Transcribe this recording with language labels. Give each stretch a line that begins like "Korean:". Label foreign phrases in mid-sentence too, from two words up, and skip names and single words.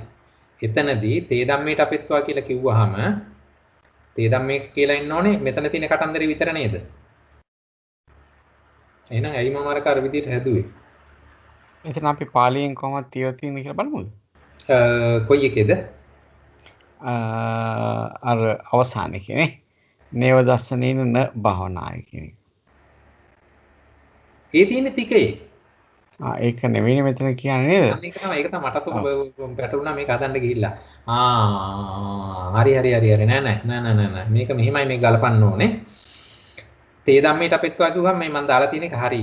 Sinhala: එතනදී
Pali: තේ ධම්මයට අපිටවා
Sinhala: කියලා කිව්වහම
Pali: තේ ධම්මේ
Sinhala: කියලා ඉන්න ඕනේ මෙතන තියෙන කතන්දරේ විතර නේද? එහෙනම් ඇයි මම අර කර විදිහට හැදුවේ? එතන අපි පාලියෙන් කොහොමද තියලා තියෙන්නේ කියලා බලමුද? කොයි එකේද? අර අවසානයේ කියන්නේ
Pali: නේව දස්සනේන න භාවනාය
Sinhala: කියන්නේ. ඒ තියෙන්නේ තිකේ. ඒක නෙවෙයි මෙතන කියන්නේ නේද? අන්න ඒක තමයි මටත් පැටුණා මේක හදන්න ගිහිල්ලා. හරි නෑ මේක මෙහිමයි මේක ගලපන්න ඕනේ.
Pali: තේ ධම්මයට අපිටවා
Sinhala: කිව්වම මේ මම දාලා තියෙන එක හරි.